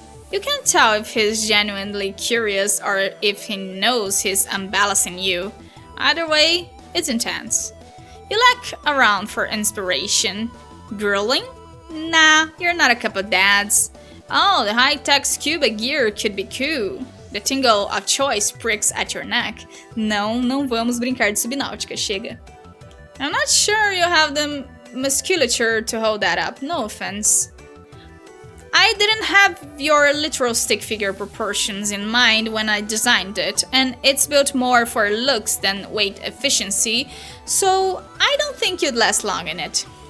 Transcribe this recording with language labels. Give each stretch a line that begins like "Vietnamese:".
English: You can't tell if he's genuinely curious or if he knows he's embellishing you. Either way, it's intense. You look around for inspiration. Grilling? Nah, you're not a cup of dads. Oh, the high-tech scuba gear could be cool. The tingle of choice pricks at your neck.
Portuguese: Não vamos brincar de subnáutica, chega.
English: I'm not sure you have the musculature to hold that up, no offense. I didn't have your literal stick figure proportions in mind when I designed it, and it's built more for looks than weight efficiency, so I don't think you'd last long in it.